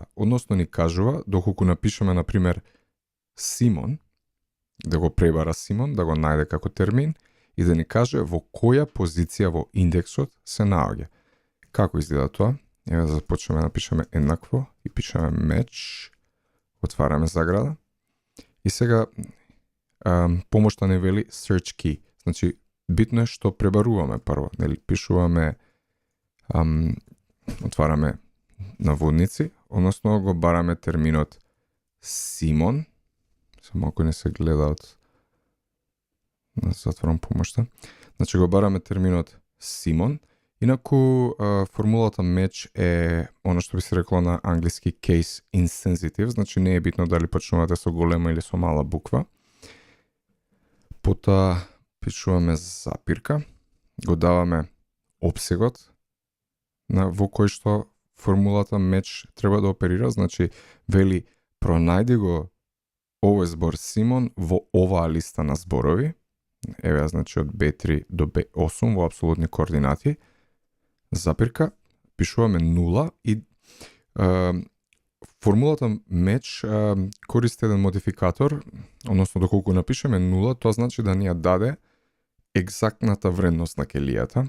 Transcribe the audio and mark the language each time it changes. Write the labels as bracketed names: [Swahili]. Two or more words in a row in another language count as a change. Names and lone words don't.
[Macedonian] Односно ни кажува, доколку напишеме, например, Симон, да го пребара Симон, да го најде како термин и да ни каже во која позиција во индексот се наоѓа. Како изгледа тоа? Еве да започнеме да пишеме еднакво и пишеме match, отвараме заграда и сега помошта не вели [English] search key. [Macedonian] Значи, битно е што пребаруваме прво. Пишуваме, отвараме наводници, односно го бараме терминот Симон, само ако не се гледаат, затворам помошта. Значи го бараме терминот Симон, инаку формулата match е оно што би се рекло на англиски [English] case insensitive, [Macedonian] значи не е битно дали почнувате со голема или со мала буква. Потоа пишуваме запирка, го даваме опсегот во кој што формулата match треба да оперира, значи вели пронајди го овој збор Симон во оваа листа на зборови, еве значи од B3 до B8 во апсолутни координати, запирка, пишуваме 0 и формулата match користи еден модификатор, односно доколку напишеме 0, тоа значи да ни ја даде екзактната вредност на келијата.